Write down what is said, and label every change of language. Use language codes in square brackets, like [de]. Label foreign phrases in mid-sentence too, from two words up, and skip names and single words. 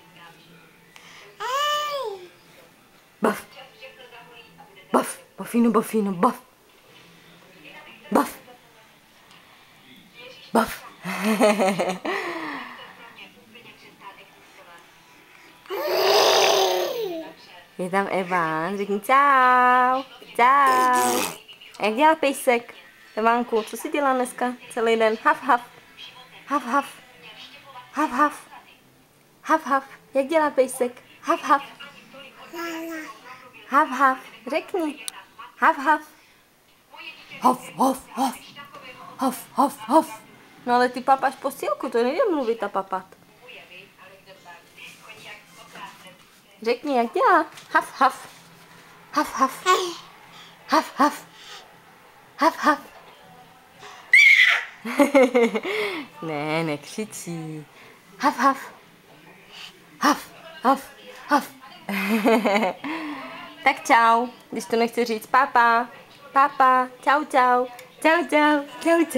[cs] Bav. Bav. Bafino, bafino, bav. Bav. Bav. Je tam Eván, řekni čau. Čau. Jak dělá pejsek? Evánku, co jsi dělal dneska celý den? Haf, haf. Haf, haf. Haf, haf. Haf, haf. Jak dělá pejsek? Haf, haf. Haf, haf. Řekni. Haf, haf. Haf, haf, haf. Haf, haf, haf. No ale ty papáš postýlku, to nejde mluvit a papat. Řekni, jak dělá? Haf, haf. Haf, haf. Haf, haf. Haf, haf. Ne, nekřičí. Haf, haf. Haf, haf, haf. Tak čau, když to nechci říct. Papa, papa, čau, čau. Čau, čau, čau, čau.